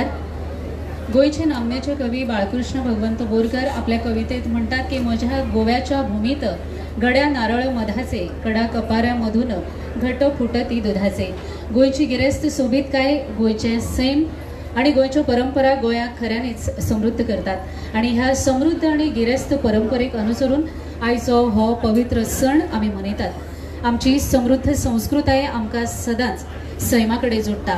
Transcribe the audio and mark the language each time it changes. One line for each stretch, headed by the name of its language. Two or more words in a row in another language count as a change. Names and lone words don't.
Konkani: गोंयचे नामनेचे कवी बाळकृष्ण भगवंत बोरकार आपल्या कवितेत
Marathi: म्हणतात की म्हज्या गोव्याच्या भूमीत गड्या नारळ मधाचे कडा कपाऱ्या मधून घट फुटती दुधाचे.
Konkani: गोंयची गिरेस्त सोबीत काय गोंयचे सैम आणि गोंयच्यो परंपरा गोंयाक खऱ्यांनीच समृद्ध करतात आणि ह्या समृद्ध आणि गिरेस्त परंपरेक अनुसरून आयचो हो पवित्र सण आमी मनयतात. आमची समृद्ध संस्कृताय आमकां सदांच सैमाकडे जोडटा.